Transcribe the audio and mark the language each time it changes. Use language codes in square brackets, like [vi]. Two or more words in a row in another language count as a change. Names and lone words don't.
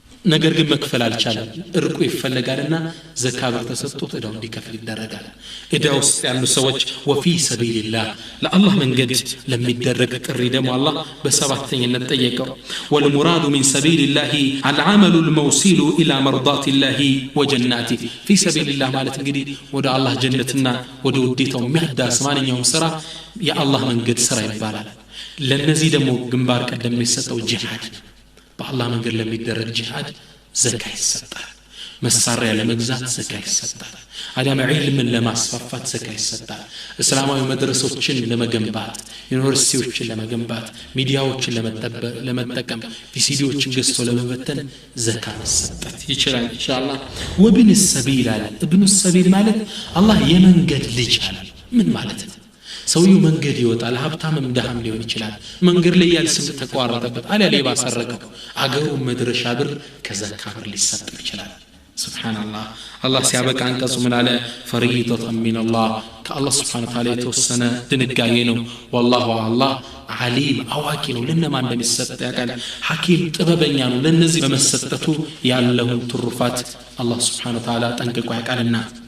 [am] ነገር ግን መክፈል አልቻለም እርቁ ይፈልጋልና ዘካ ብር ተሰጥቶት እዳው እንዲከፍል ይደረጋል እዳው ውስጥ ያሉ ሰዎች [ar] وفي سبيل الله [am] ለአላህ መንገድ ለሚደረግ ጥሪ ደግሞ አላህ በሰባተኝነት ጠየቀው [ar] والمراد من سبيل الله العمل الموصل الى مرضات الله وجناته في سبيل الله [am] ማለት እንግዲህ ወደ አላህ ጀነትና ወደ ውዴታው የሚያዳርስ ማንኛውም ስራ የአላህ መንገድ ስራ ይባላል ለነዚህ ደግሞ ግንባር ቀደም የሚሰጠው ጂሃድ በአላህ መንገድ ለሚደረግ ጂሃድ ዘካ ይሰጣል መሳሪያ ለመግዛት ዘካ ይሰጣል አዳም ዒልምን ለማስፋፋት ዘካ ይሰጣል እስላማዊ መድረሶችን ለመገንባት ዩኒቨርሲቲዎችን ለመገንባት ሚዲያዎችን ለመጠቀም ቪሲዲዎችን ገዝቶ ለመበተን ዘካ መስጠት ይችላል ኢንሻአላህ [ar] وابن السبيل [am] አለ [ar] ابن السبيل [am] ማለት አላህ የመንገድ ልጅ አለ ምን ማለት ነው ሰውየው መንገድ ይወጣል ሀብታምም ደሃም ሊሆን ይችላል መንገድ ላይ ያልስም ተቋረጠበት አለ ሌባ ሰረቀው አገሩ መድረሻ ብር ከዘካ ብር ሊሰጥ ይችላል ሱብሃንአላህ አላህ ሲያበቃ አንቀጹ ምን አለ [ar] فريضة من الله [am] ከአላህ [ar] سبحانه وتعالى [am] የተወሰነ ድንጋጌ ነው ወላሁ አላህ ዓሊም አዋቂ ነው ለነማን እንደሚሰጥ ያውቃል ሐኪም ጥበበኛ ነው ለነዚህ በመሰጠቱ ያለውን ትሩፋት አላህ [ar] سبحانه وتعالى [am] ጠንቅቆ ያውቃልና